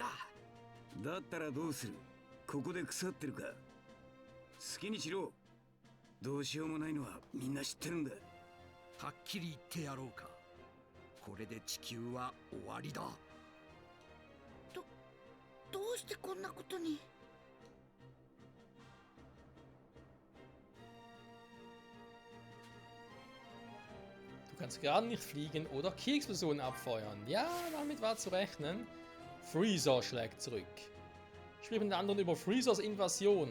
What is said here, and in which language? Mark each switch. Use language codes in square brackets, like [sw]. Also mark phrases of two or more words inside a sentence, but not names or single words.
[ja] だったらどうする。ここで腐ってるか。好きにしろ。どうしようもないのはみんな知ってるんだ。はっきり言ってやろうか。これで地球は終わりだ。どうしてこんなことに。 [de] Du kannst gerade nicht fliegen oder Kriegspersonen abfeuern. Ja, damit war zu rechnen. Freezer schlägt zurück. Sprich mit den anderen über Freezers Invasion.